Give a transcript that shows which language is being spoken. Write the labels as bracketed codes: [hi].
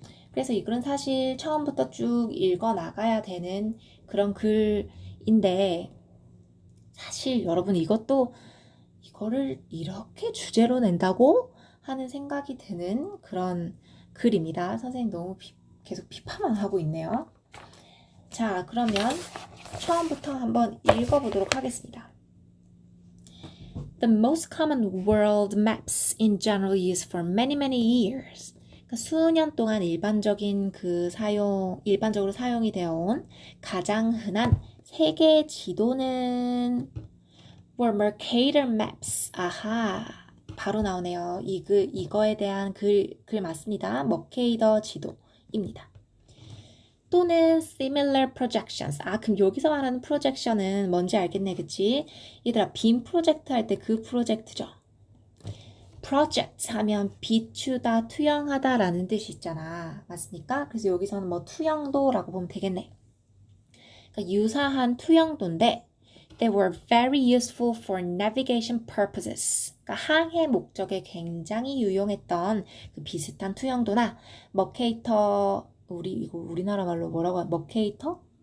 [ko] 그래서 이 글은 사실 처음부터 쭉 읽어 나가야 되는 그런 글인데, 사실 여러분 이거를 이렇게 주제로 낸다고 하는 생각이 드는 그런 글입니다. 선생님 너무 계속 비판만 하고 있네요. 자, 그러면 처음부터 한번 읽어보도록 하겠습니다. [en] The most common world maps in general use for many years. [ko] 수년 동안 일반적으로 사용이 되어 온 가장 흔한 세계 지도는 [en] were Mercator maps. [ko] 아하, 바로 나오네요. 이거에 대한 글 맞습니다. 머케이더 지도입니다. 또는 [en] similar projections. [ko] 그럼 여기서 말하는 projection은 뭔지 알겠네, 그치? 얘들아, 빔 프로젝트 할 때 그 프로젝트죠. project 하면 비추다, 투영하다 라는 뜻이 있잖아. 맞습니까? 그래서 여기서는 투영도라고 보면 되겠네. 그러니까 유사한 투영도인데 [en] they were very useful for navigation purposes. [ko] 그러니까 항해 목적에 굉장히 유용했던 그 비슷한 투영도나 머케이터, 우리나라 말로 뭐라고 하냐? 머케이터?